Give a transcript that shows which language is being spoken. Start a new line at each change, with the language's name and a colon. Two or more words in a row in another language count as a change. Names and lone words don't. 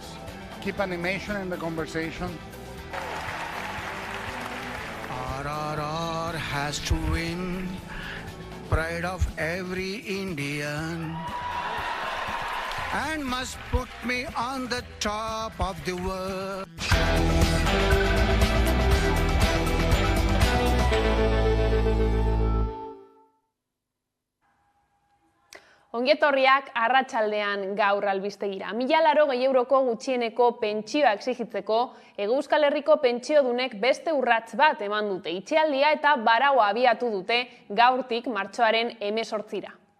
English: Keep animation in the conversation. RRR has to win, pride of every Indian, and must put me on the top of the world.
Basque: Ongietorriak arratsaldean gaur albistegira. 1.080 euroko gutxieneko pentsioa exigitzeko Euskal Herriko pentsiodunek beste urrats bat eman dute itxialdia eta baraua abiatu dute gaurtik martxoaren 18-ra.